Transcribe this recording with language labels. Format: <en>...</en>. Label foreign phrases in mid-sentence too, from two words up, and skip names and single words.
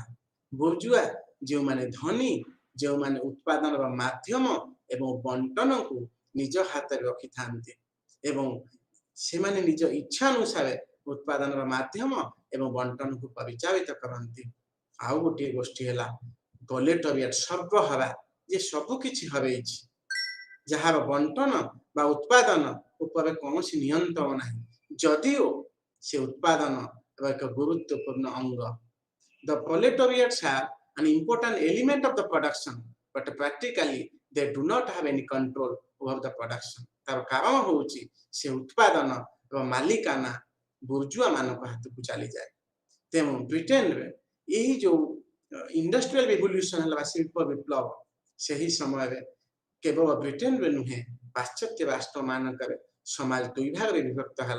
<or>ବୁର୍ଜୁଆ ଯେଉଁମାନେ ଧନୀ, ଯେଉଁମାନେ ଉତ୍ପାଦନର ମାଧ୍ୟମ ଏବଂ ବଣ୍ଟନକୁ ନିଜ ହାତରେ ରଖିଥାନ୍ତି ଏବଂ ସେମାନେ ନିଜ ଇଚ୍ଛା ଅନୁସାରେ ଉତ୍ପାଦନର ମାଧ୍ୟମ ଏବଂ ବଣ୍ଟନକୁ ପରିଚାଳିତ କରନ୍ତି। ଆଉ ଗୋଟିଏ ଗୋଷ୍ଠୀ ହେଲା ପ୍ରୋଲେଟାରିଆଟ, ସର୍ବହରା, ଯେ ସବୁ କିଛି ହରେଇଛି, ଯାହାର ବଣ୍ଟନ ବା ଉତ୍ପାଦନ ଉପରେ କୌଣସି ନିୟନ୍ତ୍ରଣ ନାହିଁ, ଯଦିଓ ସେ ଉତ୍ପାଦନ ଏକ ଗୁରୁତ୍ୱପୂର୍ଣ୍ଣ ଅଙ୍ଗ।</or> <en>The proletariats have an important element of the production, but practically they do not have any control over the production.</en> <or>ତାର କାରଣ ହେଉଛି ସେ ଉତ୍ପାଦନ ଏବଂ ମାଲିକାନା ବୁର୍ଜୁଆ ମାନଙ୍କ ହାତକୁ ଚାଲିଯାଏ। ତେଣୁ ବ୍ରିଟେନରେ ଏହି ଯେଉଁ</or> <en>industrial revolution</en> <or>ହେଲା ବା ଶିଳ୍ପ ବିପ୍ଳବ, ସେହି ସମୟରେ କେବଳ ବ୍ରିଟେନରେ ନୁହେଁ ପାଶ୍ଚାତ୍ୟ ରାଷ୍ଟ୍ର ମାନଙ୍କରେ ସମାଜ ଦୁଇ ଭାଗରେ ବିଭକ୍ତ ହେଲା।</or>